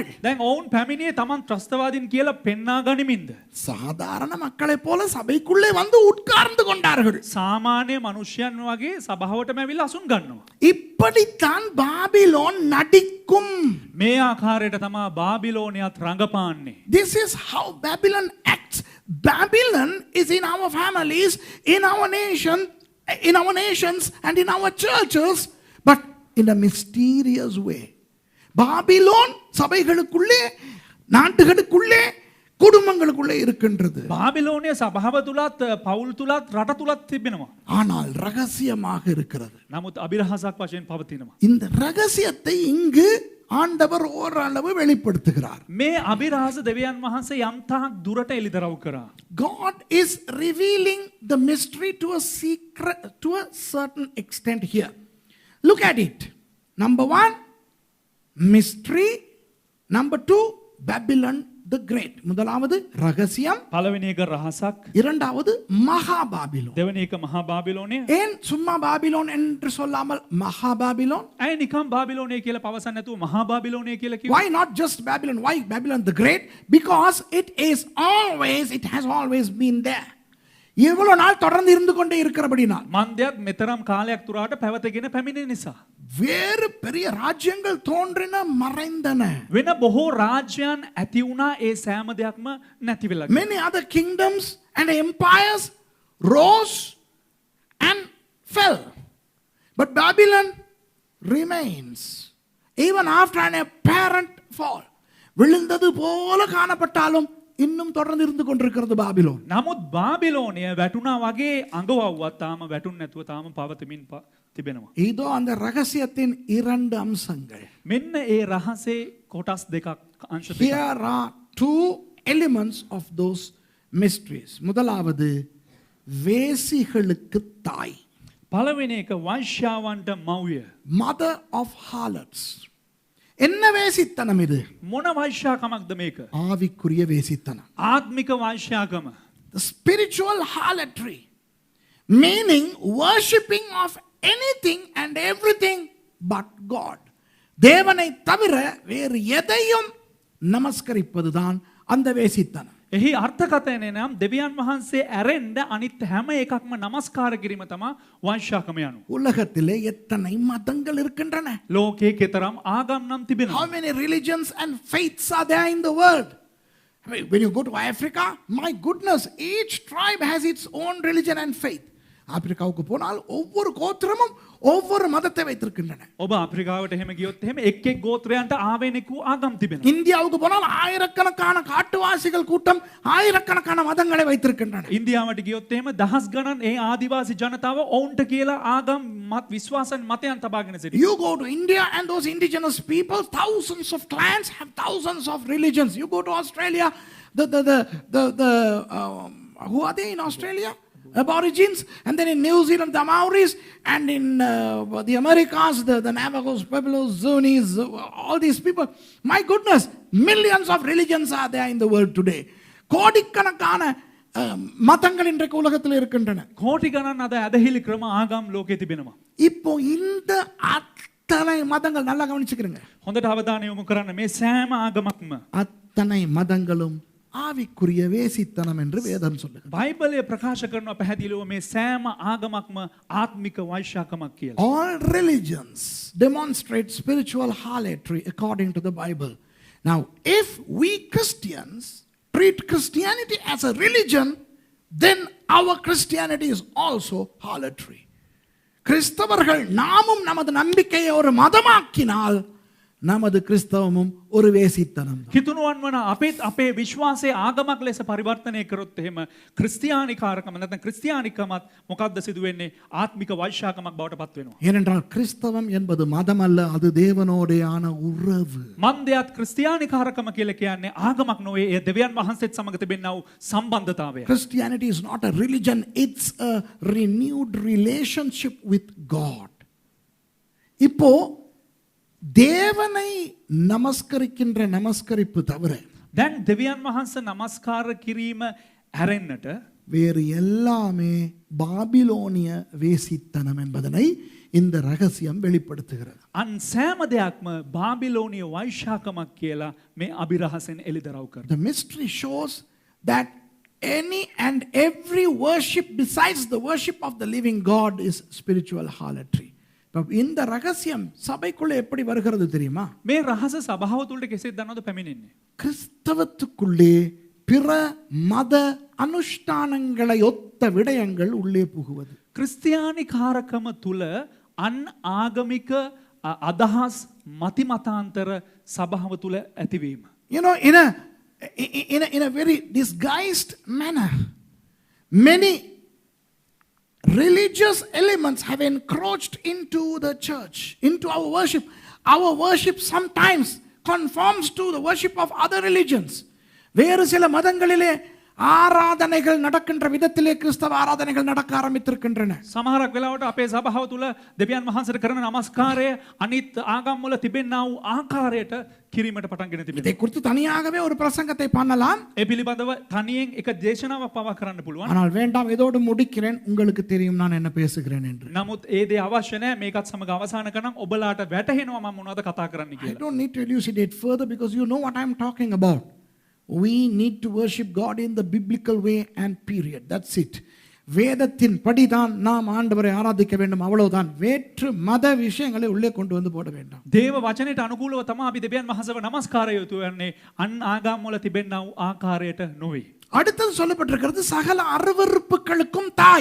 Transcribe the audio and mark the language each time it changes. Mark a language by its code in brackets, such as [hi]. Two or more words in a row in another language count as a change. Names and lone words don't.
[si] දැන් ඔවුන් පැමිණියේ තමන් ත්‍රස්තවාදීන් කියලා පෙන්වා ගනිමින්ද. [ta] சாதாரண மக்களைப் போல சபைக்குள்ளே வந்து உட்கார்ந்து கொண்டார்கள். [si] සාමාන්‍ය මනුෂ්‍යයන් වගේ සභාවටම ඇවිල්ලා අසුන් ගන්නවා. [ta] இப்படித்தான் பாபிலோன் நடிக்கும். [si] මේ ආකාරයට තමයි බාබිලෝනියත් රඟපාන්නේ. [en] This is how Babylon acts. Babylon is in our families, in our nations and in our churches, but in a mysterious way. [ta] பாபிலோன் சபைகளுக்குள்ளே, நாட்டுகளுக்குள்ளே, குடும்பங்களுக்குள்ளே இருக்கின்றது. [si] බාබිලෝනිය සභාව තුලත් පවුල් තුලත් රට තුලත් තිබෙනවා. [ta] ஆனால் ரகசியமாக இருக்கிறது. [si] නමුත් අභිරහසක් වශයෙන් පවතිනවා. [ta] இந்த ரகசியத்தை இங்கு ஆண்டவர் ஓரளவு வெளிப்படுத்துகிறார். [si] මේ අභිරහස දෙවියන් වහන්සේ යම්තාක් දුරට එළිදරව් කරා. [en] God is revealing the mystery to a certain extent here. Look at it. Number 1, mystery. Number 2, Babylon the Great. [ta] முதலாவது ரகசியம். [si] පළවෙනි එක රහසක්. [ta] இரண்டாவது மகா பாபிலோன். [si] දෙවෙනි එක මහා බාබිලෝනිය. [ta] ஏன் சும்மா பாபிலோன் என்று சொல்லாமல் மகா பாபிலோன்? [si] ඇයි නිකම් බාබිලෝනිය කියලා පවසන්නේ නැතුව මහා බාබිලෝනිය කියලා කිව්වේ? [en] Why not just Babylon? Why Babylon the Great? Because it has always been there. [ta] இவ்வளவு நாள் தொடர்ந்து இருந்து கொண்டே இருக்கிறபடினால். [si] මන්දයක් මෙතරම් කාලයක් තුරාට පැවතගෙන පැමිණෙන නිසා. [ta] வேறு பெரிய ராஜ்யங்கள் தோன்றின மறைந்தன. [si] වෙන බොහෝ රාජ්‍යයන් ඇති වුණා ඒ සෑම දෙයක්ම නැති වෙලා. [en] Many other kingdoms and empires rose and fell. But Babylon remains even after an apparent fall. [ta] விழுந்தது போல காணப்பட்டாலும் இன்னும் தொடர்ந்து இருந்து கொண்டிருக்கிறது பாபிலோன். [si] නමුත් බාබිලෝනිය වැටුණා වගේ අඟවවුවත් තාම වැටුන්නේ නැතුව තාම පවතිමින් තිබෙනවා. [ta] இதோ அந்த ரகசியத்தின் இரண்டு அம்சங்கள். [si] මෙන්න ඒ රහසේ කොටස් දෙකක් අංශ දෙකක්. [en] Here are two elements of those mysteries. [ta] முதலாவது வேசிகளுக்கு தாய். [si] පළවෙනි එක වෛශ්‍යාවන්ට මව්ය. [en] Mother of harlots. [ta] என்ன வேசித்தனம் இது? [si] මොන වෛශ්‍යාකමක්ද මේක? [ta] ஆவிக்குரிய வேசித்தனம். [si] ආත්මික වෛශ්‍යාකම. [en] The spiritual harlotry, meaning worshipping of anything and everything but God. [ta] தேவனை தவிர வேறு எதையும் நமஸ்கரிப்பதுதான் அந்த வேசித்தனம். [si] එහි අර්ථකථනය නම් දෙවියන් වහන්සේ ඇරෙන්න අනිත් හැම එකක්ම නමස්කාර කිරීම තමයි වංශාකම යනු. [ta] உலகத்திலே எத்தனை மதங்கள் இருக்கின்றன? [si] ලෝකයේ කෙතරම් ආගම් නම් තිබෙනවා. [en] How many religions and faiths are there in the world? I mean, when you go to Africa, my goodness, each tribe has its own religion and faith. [ta] ஆப்பிரிக்காவுக்கு போனால் ஒவ்வொரு கோத்திரமும் ஒவ்வொரு மதத்தை வைத்திருக்கின்றன. [si] ඔබ අප්‍රිකාවට එහෙම ගියොත් එහෙම එක් එක් ගෝත්‍රයන්ට ආවෙනෙකු ආගම් තිබෙනවා. [ta] இந்தியாவுக்கு போனால் ஆயிரக்கணக்கான காட்டுவாசிகள் கூட்டம் ஆயிரக்கணக்கான மதங்களை வைத்திருக்கின்றன. [si] ඉන්දියාවට ගියොත් එහෙම දහස් ගණන් ඒ ආදිවාසී ජනතාව ඔවුන්ට කියලා ආගම් මත විශ්වාසන් මතයන් තබාගෙන සිටිනවා. [en] You go to India and those indigenous people, thousands of clans have thousands of religions. You go to Australia, who are they in Australia? Aborigines, and then in New Zealand the Maoris, and in the Americas the Navajos, Pueblos, Zunis, all these people. My goodness, millions of religions are there in the world today. [ta] கோடிக்கணக்கான மதங்கள் இன்றைக்கு உலகத்தில் இருக்கின்றன. [si] කෝටි ගණන් අද ඇදහිලි ක්‍රම ආගම් ලෝකේ තිබෙනවා. [ta] இப்போ இந்த அத்தனை மதங்கள் நல்லா கவனிச்சுக்கிறீங்க. [si] හොඳට අවධානය යොමු කරන්න මේ සෑම ආගමක්ම [ta] அத்தனை மதங்களும் ஆவிக்குரிய வேசித்தனம் என்று வேதம் சொல்லுகிறது. [si] බයිබලය ප්‍රකාශ කරනවා පැහැදිලිව මේ සෑම ආගමක්ම ආත්මික වෛශ්‍යාකමක් කියලා. [en] All religions demonstrate spiritual harlotry according to the Bible. Now, if we Christians treat Christianity as a religion, then our Christianity is also harlotry. [ta] கிறிஸ்தவர்கள் நாமும் நமது நம்பிக்கையை ஒரு மதமாக்கினால் நமது கிறிஸ்தவமும் ஒரு வேசித்தனம். [si] හිතුණුවන් වන අපේ විශ්වාසයේ ආගමක් ලෙස පරිවර්තනය කරොත් එහෙම ක්‍රිස්තියානිකාරකම නැත්නම් ක්‍රිස්තියානිකමත් මොකක්ද සිදු වෙන්නේ? ආත්මික වෛශ්‍යාකමක් බවට පත් වෙනවා. [ta] ஏனென்றால் கிறிஸ்தவம் என்பது மதம் அல்ல, அது தேவனோடேயான உறவு. [si] මන්දයත් ක්‍රිස්තියානිකාරකම කියලා කියන්නේ ආගමක් නොවේ. ඒ දෙවියන් වහන්සේත් සමග තිබෙනා වූ සම්බන්ධතාවය. [en] Christianity is not a religion, it's a renewed relationship with God. [ta] இப்போ தேவனை நமஸ்கரிக்கின்ற நமஸ்கரிப்பு தவிர [si] දැන් දෙවියන් වහන්සේ නමස්කාර කිරීම ඇරෙන්නට [ta] வேறு எல்லாமே பாபிலோனிய வேசித்தனம் என்பதனை இந்த ரகசியம் வெளிப்படுத்துகிறது. [si] අන් සෑම දෙයක්ම බාබිලෝනිය වෛශ්‍යාකමක් කියලා මේ අභිරහසෙන් එළිදරව් කරනවා. [en] The mystery shows that any and every worship besides the worship of the living God is spiritual harlotry. [ta] இந்த ரகசியம் சபைக்குள்ள எப்படி வருகிறது தெரியுமா? [si] මේ රහස සභාව තුළට කෙසේද දන්නවද පැමිණෙන්නේ? [ta] கிறிஸ்தவத்துக்குள்ளே பிற மத அனுஷ்டானங்களை ஒத்த விடயங்கள் உள்ளே புகுவது. [si] ක්‍රිස්තියානිකාරකම තුල අන් ආගමික අදහස් මතිමතාන්තර සභාව තුල ඇතිවීම. [en] You know, in a very disguised manner, many religious elements have encroached into the church, into our worship. Our worship sometimes conforms to the worship of other religions. [ta] வேறு சில மதங்களிலே ආරාධනයகள் நடக்கின்ற விதத்திலே கிறிஸ்தவ ආරාධනයகள் நடக்க ஆரம்பித்திருக்கின்றன. [si] සමහරක් වෙලාවට අපේ සභාව තුල දෙවියන් වහන්සේට කරන නමස්කාරය අනිත් ආගම් වල තිබෙනා වූ ආකාරයට කිරීමට පටන් ගෙන තිබෙනවා. [ta] இதை குறித்து தனியாகவே ஒரு பிரசங்கத்தை பண்ணலாம். [si] ඒ පිළිබඳව තනියෙන් එක දේශනාවක් පවා කරන්න පුළුවන්. [ta] ஆனால் வேண்டாம், இதோடு முடிக்கிறேன். உங்களுக்கு தெரியும் நான் என்ன பேசுகிறேன் என்று. [si] නමුත් ඒ දේ අවශ්‍ය නැහැ. මේකත් සමග අවසන් කරනම් ඔබලාට වැටහෙනවා මම මොනවද කතා කරන්න [en] I [si] කියලා. [en] don't need to elucidate further because you know what I'm talking about. We need to worship God in the biblical way and period. That's it. [ta] வேதத்தின் படிதான் நாம் ஆண்டவரை ஆராதிக்க வேண்டும், அவ்வளவுதான். வேற்று மத விஷயங்களை உள்ளே கொண்டு வந்து போட வேண்டாம். [si] දේව වචනයට අනුකූලව තමයි අපි දෙවියන් වහන්සේව නමස්කාරය යොතු වෙන්නේ. අන් ආගම් වල තිබෙනා වූ ආකාරයට නොවේ. [ta] அடுத்தது சொல்லப்பட்டிருக்கிறது சகல அருவருப்புகளுக்கும் தாய்.